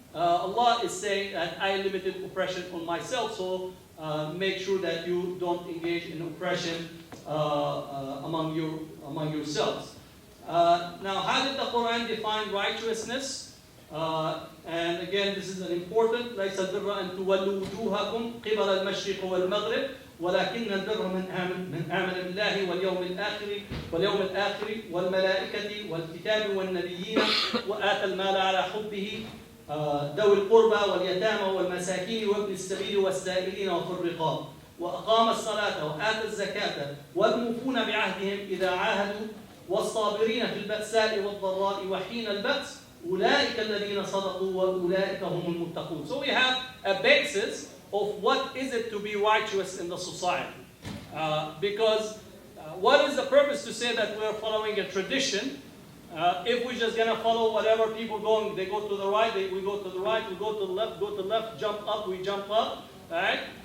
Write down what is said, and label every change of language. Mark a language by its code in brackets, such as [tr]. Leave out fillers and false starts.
[en] Allah is saying that I limited oppression on myself, so make sure that you don't engage in oppression among yourselves. Now, how did the Quran define righteousness? And again, this is an important. [ar] ليس البر أن تولوا وجوهكم قبل المشرق والمغرب ولكن البر من آمن بالله واليوم الآخر والملائكة والكتاب والنبيين وآتى المال على حبه ذوي القربى واليتامى والمساكين وابن السبيل والسائلين وفي الرقاب وأقام الصلاة وآتى الزكاة والموفون بعهدهم إذا عاهدوا والصابرين في البأساء والضراء وحين البأس أولئك الذين صدقوا وأولئك هم المتقون. [en] So we have a basis of what is it to be righteous in the society. Because what is the purpose to say that we're following a tradition if we're just going to follow whatever people going, they go to the right, we go to the right, we go to the left, jump up, we jump up, right?